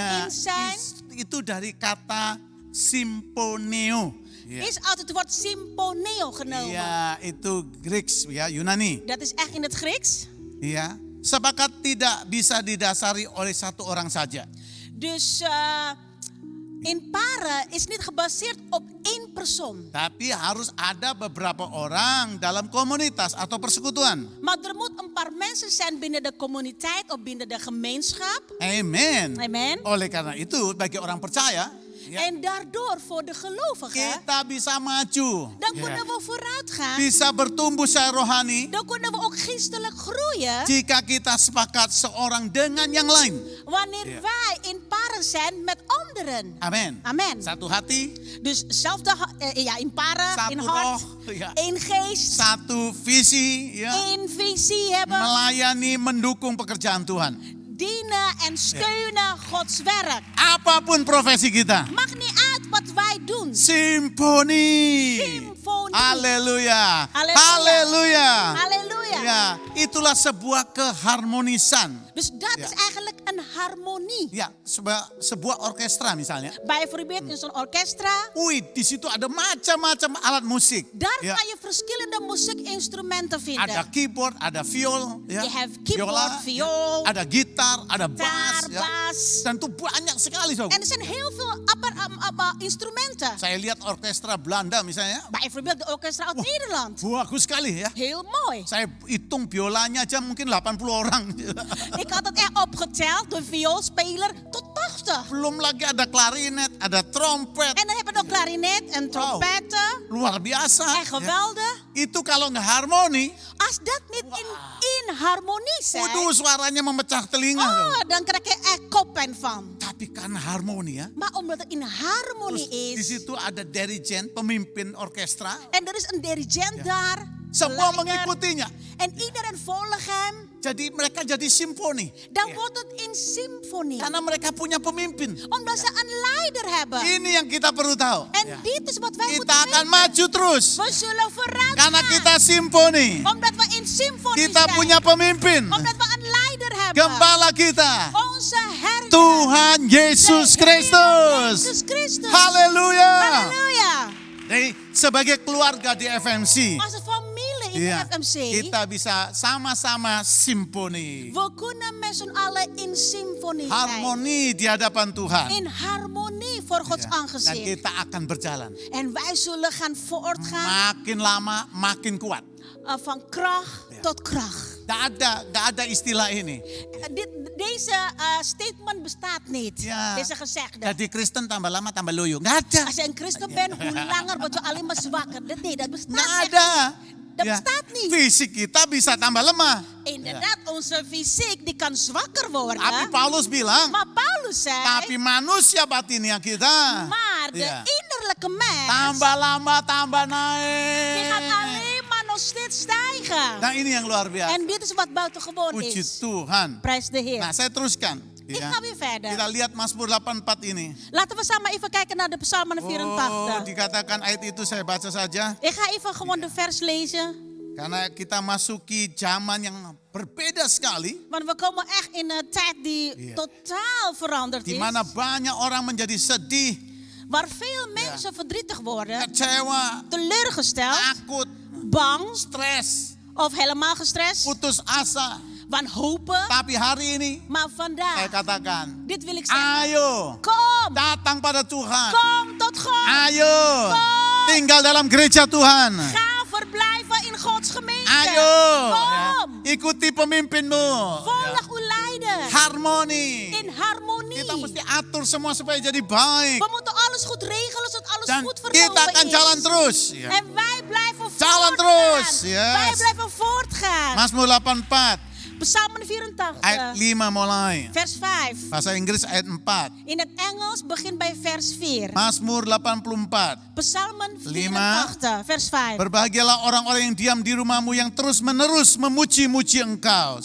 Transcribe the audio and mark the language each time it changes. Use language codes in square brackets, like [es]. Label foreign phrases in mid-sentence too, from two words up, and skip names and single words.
[id] ya, [nl] in zijn [id] itu dari kata simponeo. Ya. [nl] is uit het woord symponeo genomen. [id] Ya, itu Grieks ya, Yunani. [nl] Dat is echt in het Grieks. [id] Ya. Sepakat tidak bisa didasari oleh satu orang saja. [nl] Dus in para is niet gebaseerd op één persoon. [id] Tapi harus ada beberapa orang dalam komunitas atau persekutuan. [nl] Maar er moet een paar mensen zijn binnen de communiteit of binnen de gemeenschap. [id] Amen. [nl] Amen. [id] Oleh karena itu, bagi orang percaya, ya, [nl] En daardoor voor de gelovigen, [id] kita bisa maju. [nl] dan [id] Ya. [nl] kunnen we vooruit gaan. [id] Bisa bertumbuh secara rohani [nl] Dan kunnen we ook geestelijk groeien. [id] jika kita sepakat seorang dengan yang lain. [nl] Wanneer Ja. wij in para zijn met anderen. [id] Amin. [nl] Amen. [id] Satu hati, [nl] Dus zelfde, ja, in para, [id] Satu [nl] in hart, [id] roh, ja. [nl] één geest, [id] satu visi, ya, [nl] één visie hebben. [id] melayani, mendukung pekerjaan Tuhan. [nl] Dienen en steunen Gods werk. [id] Apapun profesi kita, [nl] Maakt niet uit wat wij doen. [id] simfoni. [nl] Symfonie. [id] Haleluya. Haleluya. Haleluya. [nl] Halleluja. [id] Ya, itulah sebuah keharmonisan. [nl] Dus dat Ja. is eigenlijk een harmonie. [id] Ya, sebuah orkestra misalnya. [nl] Bijvoorbeeld in zo'n orkestra. [id] Wih, di situ ada macam-macam alat musik. [nl] Daar [id] Ya, [nl] kan je verschillende muziekinstrumenten vinden. [id] ada keyboard, ada viol, ya, [nl] Je have keyboard, viola, viool, [id] ada gitar, ada bass, [nl] Gitaar, [id] ya. [nl] bas. [id] Dan itu banyak sekali, [nl] zo. En er zijn heel veel instrumenten. [id] Saya lihat orkestra Belanda misalnya, [nl] Bijvoorbeeld de orkestra uit Nederland. [id] bagus sekali ya. [nl] Heel mooi. [id] Saya hitung biolanya aja mungkin 80 orang. [nl] Ik had het echt opgeteld, de vioolspeler, tot 80. [id] Belum lagi ada klarinet, ada trompet. [nl] En dan hebben we nog klarinet en trompetten. [id] Luar biasa. [nl] En [id] ya. [nl] geweldig. [id] Itu kalau nggak harmoni, [nl] Als dat niet in harmonie zijn, [id] waduh suaranya memecah telinga. [nl] zo. dan krijg je echt koppijn van. [id] Tapi karena harmoni ya. [nl] Maar omdat het in harmonie [id] Terus di [nl] is, [id] situ ada dirigent, pemimpin orkestra. [nl] en er is een dirigent daar, [id] Semua [nl] leider, [id] mengikutinya. [nl] en iedereen volgt hem, [id] Jadi mereka jadi simfoni. [nl] dan wordt het in symfonie. [id] Karena mereka punya pemimpin. [nl] Omdat ze een leider hebben. [id] Ini yang kita perlu tahu. [nl] En dit is wat wij [id] Kita [nl] moeten [id] akan [nl] weten. [id] maju terus. [nl] We zullen vooruit [id] Karena [nl] gaan. [id] kita simfoni. [nl] Omdat we in symfonie [id] Kita [nl] zijn. [id] punya pemimpin. [nl] Omdat we een leider hebben. [id] Gembala kita. [nl] Onze herder. [id] Tuhan Yesus [nl] de Heer [id] Kristus. [nl] Jezus Christus. [id] Haleluya. [nl] Halleluja. [id] Jadi sebagai keluarga di FMC, [nl] Als een familie in [id] ya, [nl] de FMC. [id] kita bisa sama-sama simfoni. [nl] We kunnen met z'n allen in symfonie zijn. [id] Harmoni di hadapan Tuhan. [nl] In harmonie voor Gods [id] Ya, Dan [nl] aangezicht. [id] kita akan berjalan. [nl] En wij zullen gaan voortgaan [id] Makin lama makin kuat. [nl] van kracht tot kracht. [id] Gak ada istilah ini. [nl] Deze statement bestaat niet. Ja. Deze gezegde. [id] Jadi Kristen tambah lama tambah loyo. Gak ada. [nl] Als je een christen bent, hoe langer word je alleen maar zwakker. Nee, dat bestaat [id] Gak [nl] echt [id] ada. [nl] Dat bestaat niet. [id] Fisik kita bisa tambah lemah. [nl] Inderdaad, onze fysiek die kan zwakker worden. [id] Tapi Paulus bilang, [nl] Maar Paulus zei, [id] tapi manusia batinnya kita. [nl] maar de [id] Ya. [nl] innerlijke mens, [id] Tambah lama tambah [nl] die gaat [id] naik. [nl] alleen maar nog steeds stijgen. [id] Nah ini yang luar biasa. [nl] En dit is wat buitengewoon [id] Puji [nl] is. [id] Tuhan. [nl] Prijs de Heer. [id] Nah saya teruskan. [nl] Ik [id] Ya. [nl] ga weer verder. [id] Kita lihat Mazmur 84 ini. [nl] Laten we samen even kijken naar de Psalm [id] Oh, [nl] 84. [id] dikatakan ayat itu saya baca saja. [nl] Ik ga even gewoon de vers lezen. [id] Karena kita masuki zaman yang berbeda sekali. [nl] Want we komen echt in een tijd die Ja. totaal veranderd [id] Di [nl] is. [id] mana banyak orang menjadi sedih, [nl] Waar veel mensen verdrietig worden, [id] kecewa, [nl] teleurgesteld, [id] takut, [nl] bang [id] stres, [nl] of helemaal gestrest, [id] putus asa. [nl] wanhopen. [id] Tapi hari ini [nl] Maar [id] saya [nl] vandaag, [id] katakan, [nl] dit wil ik zeggen. [id] ayo [nl] Kom, [id] datang pada Tuhan. [nl] kom tot God. [id] Ayo [nl] Kom. [id] tinggal dalam gereja Tuhan. [nl] Ga verblijven in Gods gemeente. [id] Ayo [nl] Kom, [id] ya, ikuti pemimpinmu. [nl] volg uw leider. [id] Harmoni. [nl] In harmonie. [id] Kita mesti atur semua supaya jadi baik. [nl] We moeten alles goed regelen zodat alles [id] Dan [nl] goed [id] kita [nl] verlopen [id] akan [nl] is. [id] jalan terus. Ya. [nl] En wij blijven [id] Jalan [nl] voortgaan. [id] terus, yes. [nl] Wij blijven voortgaan. [id] Mazmur 84. [nl] Psalmen 84, [id] ayat 5 mulai. [nl] vers 5. [id] Bahasa Inggris ayat 4. [nl] In het Engels begint bij vers 4. [id] Mazmur 84. [nl] Psalmen 5. 84, vers 5. [id] Berbahagialah orang-orang yang diam di rumahmu yang terus-menerus memuji-muji engkau.